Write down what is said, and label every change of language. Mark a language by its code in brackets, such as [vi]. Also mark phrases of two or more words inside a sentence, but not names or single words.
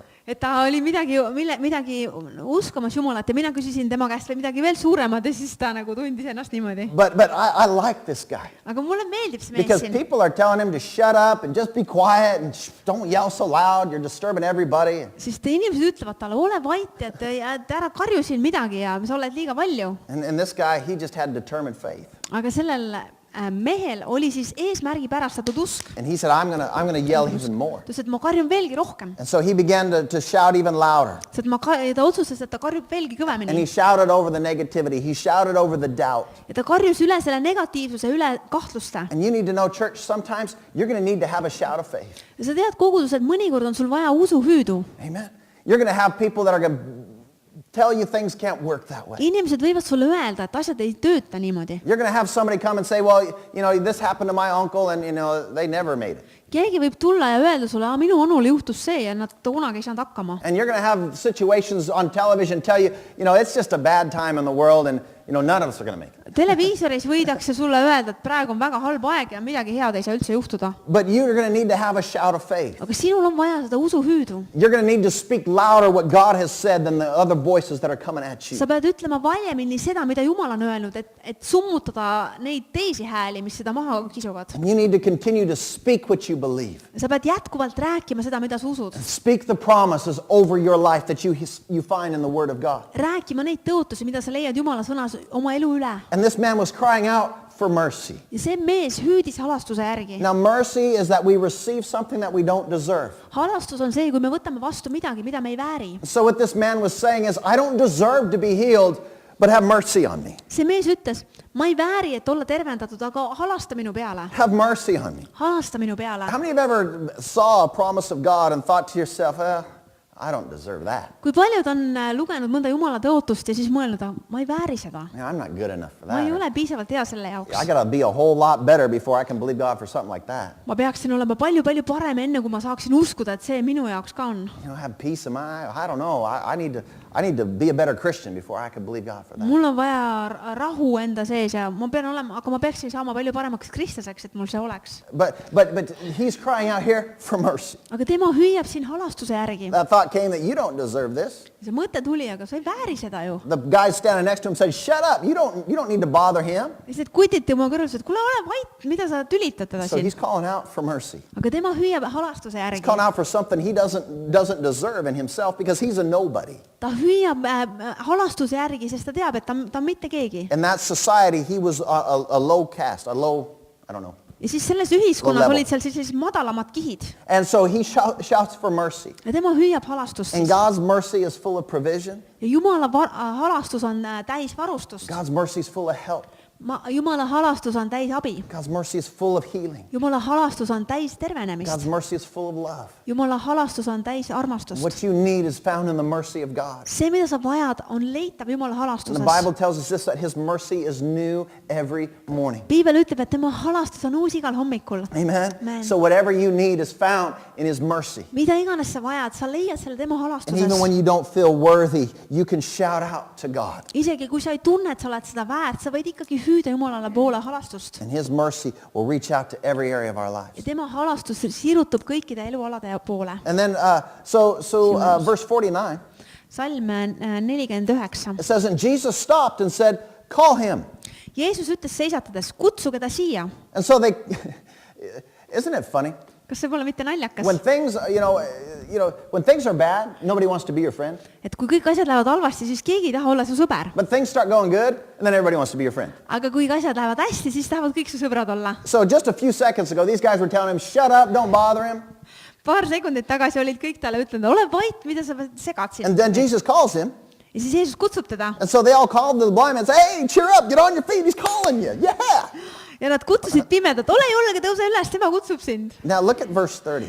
[et] Et ta oli midagi uskamas Jumalat ja mina küsisin tema käest või midagi veel suuremat ja siis ta nagu tundis ennast niimoodi. [en] But I like this guy. [et] Aga mulle meeldib see mees [en] Because [et] siin. [en] people are telling him to shut up and just be quiet and don't yell so loud, you're disturbing everybody. [et] Sest inimesed ütlevad talle, ole vait, et ära karju siin midagi ja sa oled liiga palju. [en] And this guy, he just had determined faith. [et] Aga sellel mehel oli siis eesmärgipärastatud usk. [en] And he said, I'm gonna yell even more. [et] Ta ütles, et ma karjun veelgi rohkem. [en] And so he began to shout even louder. [et] Sest ta otsustas, et ta karjub veelgi [en] And [et] kõvemini. [en] he shouted over the negativity. He shouted over the doubt. [et] Ja ta karjus üle selle negatiivsuse, üle kahtluste. [en] And you need to know, church, sometimes you're going to need to have a shout of faith. [et] Ja sa tead kogudus, et mõnikord on sul vaja usuhüüdu. [en] Amen. You're going to have people that are going to tell you things can't work that way. [et] Inimesed võivad sulle öelda, et asjad ei tööta niimoodi. [en] You're going to have somebody come and say, well, you know, this happened to my uncle and, you know, they never made it. [et] Keegi võib tulla ja öelda sulle, minu onul juhtus see ja nad kunagi ei saanud hakkama. [en] And you're going to have situations on television tell you, you know, it's just a bad time in the world and, you know, none of us are going to make it. [et] Televiisoris võidakse sulle öelda, et praegu on väga halb aeg ja midagi head ei saa üldse juhtuda. [en] But you're going to need to have a shout of faith. [et] Aga sinul on vaja seda usuhüüdu. [en] You're going to need to speak louder what God has said than the other voices that are coming at you. [et] Sa pead ütlema valjemini seda, mida Jumal on öelnud, et summutada neid teisi hääli, mis seda maha kisuvad. [en] And you need to continue to speak what you believe. [et] Sa pead jätkuvalt rääkima seda, mida sa usud. [en] Speak the promises over your life that you find in the Word of God. [et] Rääkima neid tõotusi, mida sa leiad Jumala sõnas oma elu üle. [en] And this man was crying out for mercy. [et] Ja see mees hüüdis halastuse järgi. [en] Now mercy is that we receive something that we don't deserve. [et] Halastus on see, kui me võtame vastu midagi, mida me ei vääri. [en] So what this man was saying is, I don't deserve to be healed, but have mercy on me. [et] See mees ütles, ma ei vääri, et olla tervendatud, aga halasta minu peale. [en] Have mercy on me. [et] Halasta minu peale. [en] How many of you ever saw a promise of God and thought to yourself, I don't deserve that. [et] Kui paljud on lugenud mõnda Jumala tõotust ja siis mõelnud, ma ei vääri seda. [en] I'm not good enough for [et] Ma ei [en] that. [et] ole piisavalt hea selle jaoks. [en] I got to be a whole lot better before I can believe God for something like that. [et] Ma peaksin olema palju-palju parem enne, kui ma saaksin uskuda, et see minu jaoks ka on. [en] You know, have peace in my, I don't know. I need to be a better Christian before I can believe God for that. [et] Mul on vaja rahu enda sees ja ma pean olema, aga ma peaksin saama palju paremaks kristlaseks, et mul see oleks. [en] But he's crying out here for mercy. [et] Aga tema hüüab siin halastuse järgi. [en] That thought came that you don't deserve this. [et] See mõte tuli, aga sa ei vääri seda ju. [en] The guy standing next to him said, shut up. You don't need to bother him. [et] Lihtsalt kutid tema kõrval, et kuule, ole vait, mida sa tülitad teda [en] So [et] siin. [en] he's calling out for mercy. [et] Aga tema hüüab halastuse [en] He's [et] järgi. [en] calling out for something he doesn't deserve in himself because he's a nobody. [et] Ta hüüab halastuse järgi, sest ta teab, et ta on mitte keegi. [en] In that society, he was a low caste, I don't know. [et] Ja siis selles ühiskonnas [en] Level. [et] olid seal sellised madalamad kihid. [en] And so he shouts for mercy. [et] Ja tema hüüab halastust [en] And [et] siis. [en] God's mercy is full of provision. [et] Ja Jumala halastus on täis varustust. [en] God's mercy is full of help. [et] Jumala halastus on täis abi. [en] God's mercy is full of healing. [et] Jumala halastus on täis tervenemist. [en] God's mercy is full of love. [et] Jumala halastus on täis armastust. [en] What you need is found in the mercy of God. [et] See, mida sa vajad, on leitav Jumala [en] And the [et] halastuses. [en] Bible tells us this, that his mercy is new every morning. [et] Piibel ütleb, et tema halastus on uus igal hommikul. [en] Amen? Amen. So whatever you need is found in his mercy. [et] Mida iganes sa vajad, sa leiad selle tema [en] And even [et] halastuses. [en] when you don't feel worthy, you can shout out to God. [et] Isegi kui sa ei tunne, et sa oled seda väärt, sa võid ikkagi hüüda Jumalale poole halastust. [en] And his mercy will reach out to every area of our [et] Ja [en] lives. [et] tema halastus sirutub kõikide elualade poole. [en] And then, verse 49, [et] Salm 49. [en] it says, and Jesus stopped and said, call him. [et] Jeesus ütles seisatades, kutsuge ta siia. [en] And so they, isn't it funny? [et] Kas see pole mitte naljakas? [en] When things, when things are bad, nobody wants to be your friend. [et] Et kui kõik asjad lähevad halvasti, siis keegi ei taha olla su sõber. [en] But things start going good, and then everybody wants to be your friend. [et] Aga kui asjad lähevad hästi, siis tahavad kõik su sõbrad olla. [en] So just a few seconds ago, these guys were telling him, shut up, don't bother him. [et] Paar sekundit tagasi olid kõik talle ütlenud, ole vait, mida sa segad siin. [en] And then Jesus calls him. [et] Ja siis Jeesus kutsub teda. [en] And so they all called the blind man and said, hey, cheer up, get on your feet, he's calling you. Yeah. [et] Ja nad kutsusid pimedat, ole julge, tõuse üles, tema kutsub sind. [en] Now look at verse 30.